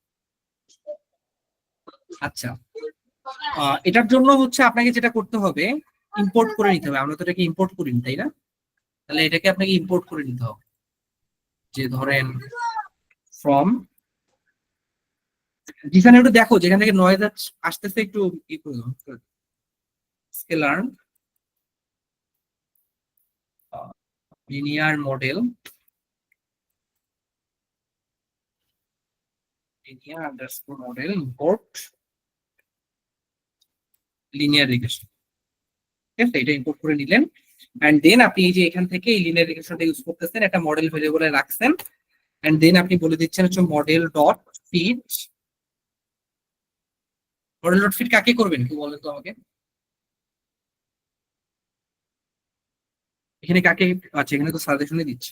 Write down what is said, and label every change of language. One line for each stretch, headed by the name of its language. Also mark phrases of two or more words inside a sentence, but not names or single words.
Bangla: আচ্ছা, এটার জন্য হচ্ছে আপনাকে যেটা করতে হবে ইম্পোর্ট করে নিতে হবে, আমরা তো এটাকে ইম্পোর্ট করিনি তাই না, তাহলে এটাকে আপনাকে ইম্পোর্ট করে নিতে হবে। যে ধরেন ফ্রম, যেখানে একটু দেখো যেখান থেকে নয়েজ আসতেছে একটু ই করে দাও, স্কেলার্ন
English: linear model, linear underscore model import linear regression,
Bangla: ঠিক আছে, এটা ইম্পোর্ট করে নিলেন।
English: and then
Bangla: আপনি এই যে এখান থেকে এই লিনিয়ার রিগ্রেশনটা ইউজ করতেছেন, একটা মডেল ভেরিয়েবলে রাখছেন,
English: and then
Bangla: আপনি বলে দিচ্ছেন হচ্ছে
English: model dot fit. model dot fit
Bangla: কাকে করবেন কি বলেন তো আমাকে, এখানে কাকে, আচ্ছা এখানে তো সাজেশনে দিচ্ছে।